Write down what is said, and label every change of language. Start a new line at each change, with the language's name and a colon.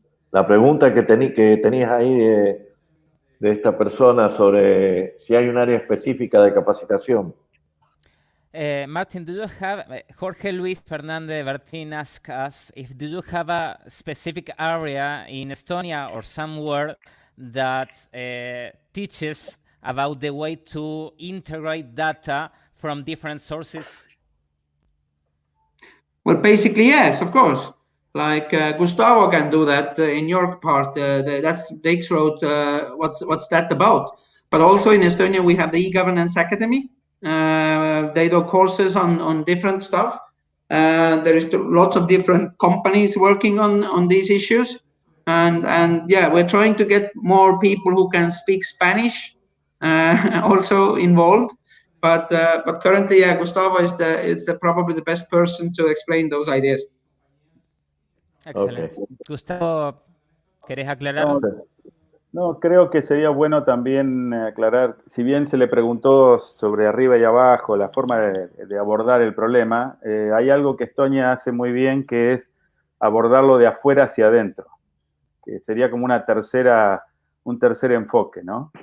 Spanish: La pregunta que tenías ahí de esta persona sobre si hay un área específica de capacitación.
English: Martin, do you have, Jorge Luis Fernandez Bertin asks us if do you have a specific area in Estonia or somewhere that teaches about the way to integrate data from different sources? Well, basically, yes, of course. Like Gustavo can do that in your part. That's the X-Road. What's that about? But also in Estonia, we have the e-governance academy. They do courses on different stuff. There is lots of different companies working on these issues, and yeah, we're trying to get more people who can speak Spanish also involved. But currently, yeah, Gustavo is probably the best person to explain those ideas.
Spanish: Excelente. Okay. Gustavo, ¿querés aclarar? No, creo que sería bueno también aclarar, si bien se le preguntó sobre arriba y abajo, la forma de abordar el problema, hay algo que Estonia hace muy bien, que es abordarlo de afuera hacia adentro, que sería como un tercer enfoque, ¿no?